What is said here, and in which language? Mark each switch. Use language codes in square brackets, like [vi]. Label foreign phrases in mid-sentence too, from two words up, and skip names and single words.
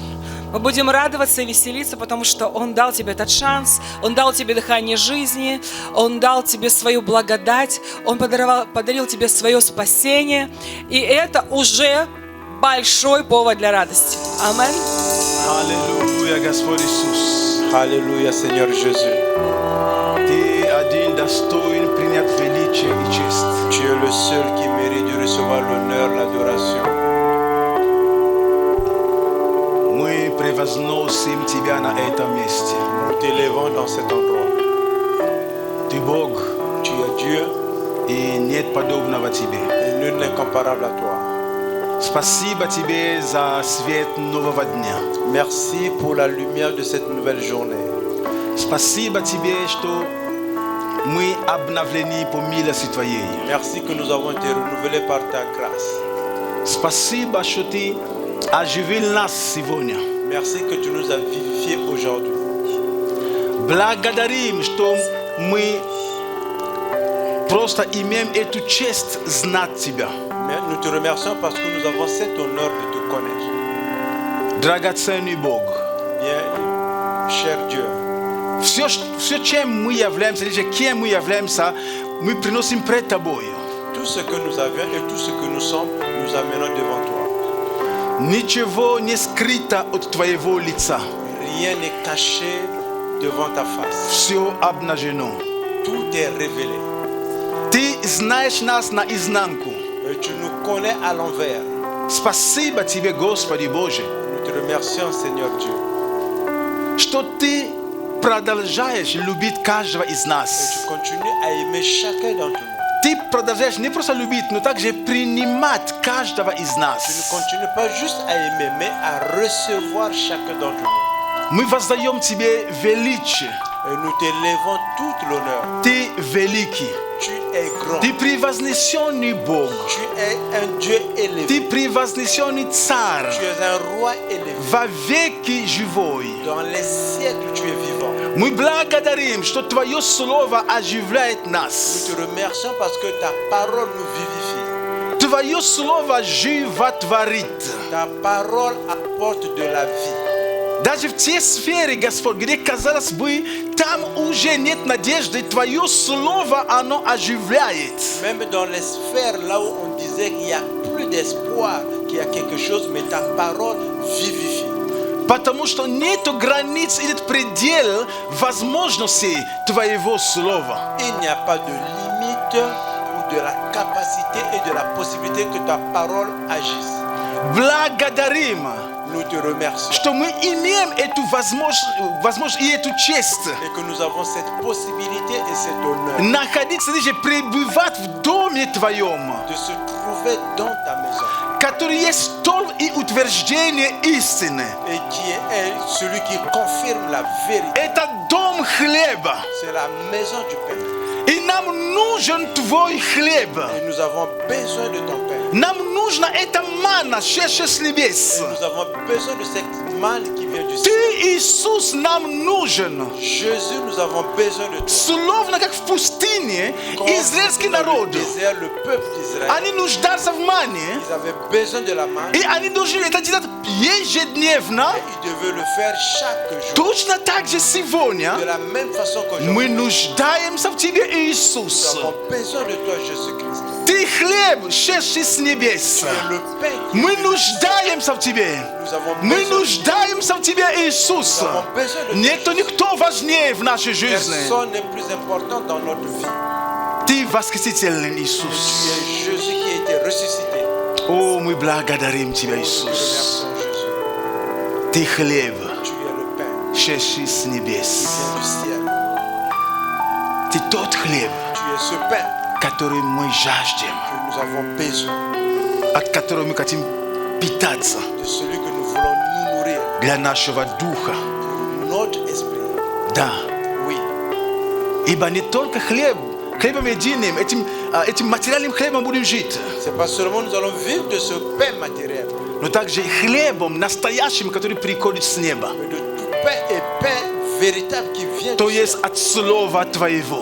[ru] Мы будем радоваться и веселиться, потому что Он дал тебе этот шанс, Он дал тебе дыхание жизни, Он дал тебе свою благодать, Он подарил тебе свое спасение. И это уже большой повод для радости. Амин. Аллилуйя, Господь Иисус. [fr] Alléluia, Seigneur Jésus. [ru] Ты один достоин принять величие и честь. [fr] Tu es le seul qui mérite de recevoir l'honneur, l'adoration. [ru] Мы превозносим Тебя на этом месте. [fr] Nous t'élevons dans cet endroit. [ru] Ты Бог, [fr] Tu es Dieu [ru] и нет подобного Тебе. [fr] et nul n'est comparable à toi. [ru] Спасибо Тебе за свет нового дня. [fr] Merci pour la lumière de cette nouvelle journée. [ru] Спасибо Тебе, что мы обновлены по милости Твоей. [fr] Merci que nous avons été renouvelés par ta grâce. [ru] Спасибо, что Ты оживил нас сегодня. [fr] Merci que tu nous as vivifiés aujourd'hui. [ru] Благодарим, что мы просто имеем эту честь знать Тебя. [fr] Mais nous te remercions parce que nous avons cet honneur de te connaître. [ru] Драгоценный Бог. [fr] Bien, cher Dieu, [ru] Все, чем мы являемся, или кем мы являемся, мы приносим пред Тобой. [fr] tout ce que nous avions et tout ce que nous sommes, nous amenons devant toi. [ru] Ничего не скрыто от Твоего лица. [fr] Rien n'est caché devant ta face. [ru] Все обнажено. [fr] Tout est révélé. [ru] Ты знаешь нас наизнанку. [fr] Et tu nous connais à l'envers. [ru] Спасибо Тебе, Господи Боже, [fr] Nous te remercions, Seigneur Dieu. [ru] что Ты продолжаешь любить каждого из [fr] Et [ru] нас. [fr] tu continues à aimer chacun d'entre nous. [ru] Ты продолжаешь не просто любить, но также принимать каждого из [fr] Tu ne [ru] нас. [fr] continues pas juste à aimer, mais à recevoir chacun d'entre nous. [ru] Мы воздаем Тебе величие. [fr] Et nous t'élevons tout l'honneur. [ru] Ты великий. [fr] Tu es grand. [ru] Ты превознесенный Бог. [fr] Tu es un Dieu élevé. [ru] Ты превознесенный Царь. [fr] Tu es un roi élevé. [ru] Во веки живой. [fr] Dans les siècles, tu es vivant. [ru] Мы благодарим, что Твое Слово оживляет [fr] Nous [ru] нас. [fr] te remercions parce que ta parole nous vivifie. [ru] Твое Слово животворит. [fr] Ta parole apporte de la vie. [ru] Даже в те сферы, Господь, где, казалось бы, там уже нет надежды, Твое Слово, оно оживляет. [fr] Même dans les sphères là où on disait qu'il n'y a plus d'espoir, qu'il y a quelque chose, mais ta parole vivifie. [ru] Потому что нету границ, нет предел возможностей Твоего Слова. [fr] Il n'y a pas de limite ou de la capacité et de la possibilité que ta parole agisse. [ru] Благодарим, [fr] Nous te remercions [ru] что мы имеем эту возможность и эту честь [fr] et que nous avons cette possibilité et cet honneur [ru] находиться здесь, пребывать в Доме Твоем. [fr] de se trouver trouvé dans ta maison [ru] который есть столб и утверждение истины. [fr] et qui est celui qui confirme la vérité. [ru] Это дом хлеба. [fr] C'est la maison du pain. [ru] И нам нужен твой хлеб. [fr] Et nous avons besoin de ton pain. [ru] Нам нужна эта манна, шедшая с небес. [fr] Et nous avons besoin de cette manne qui vient du ciel. [ru] Ты, Иисус, нам нужен. [fr] Jésus, nous avons besoin de toi. [ru] Словно как в пустыне, [fr] Comme [ru] израильский [fr] dans [ru] народ, [fr] le désert, le peuple d'Israël, [ru] они нуждаются в мане, [fr] ils avaient besoin de la manne [ru] и они должны это делать ежедневно. [fr] et ils devaient le faire chaque jour. [ru] Точно так же сегодня [fr] De la même façon [ru] мы [fr] qu'aujourd'hui, [ru] нуждаемся в Тебе, [fr] nous [ru] Иисус. [fr] avons besoin de toi, Jésus-Christ. [ru] Ты хлеб, шедший с небес. [fr] Tu es le pain qui [ru] Мы [fr] vient du ciel. [ru] нуждаемся в Тебе. [fr] Nous avons [ru] Мы [fr] besoin de [ru] нуждаемся в Тебе, Иисус. [fr] Nous avons besoin de toi. [ru] Нету никто важнее в нашей жизни. [fr] Personne n'est plus important dans notre vie. [ru] Ты восхитительный, [fr] Tu [ru] Иисус. [fr] es Jésus qui a été ressuscité. [ru] О, мы благодарим Тебя, [fr] Nous te [ru] Иисус. [fr] remercions, Jésus. [ru] Ты хлеб, [fr] Tu es le pain [ru] шедший с [fr] qui [ru] небес. [fr] vient du ciel. [ru] Ты тот хлеб, [fr] Tu es ce pain [ru] который мы жаждем, [fr] que nous avons besoin, [ru] от которого мы хотим питаться [fr] de celui que nous voulons nous nourrir, [ru] для нашего духа. [fr] pour notre esprit. [ru] Да, [fr] Oui, [ru] ибо не только хлебом единым, этим материальным хлебом будем жить, [fr] c'est pas seulement nous allons vivre de ce pain matériel, [ru] но также и хлебом настоящим, который приходит с неба. [fr] mais de tout pain et pain véritable qui vient [ru] То [fr] du [ru] есть [fr] ciel. [ru] от Слова Твоего.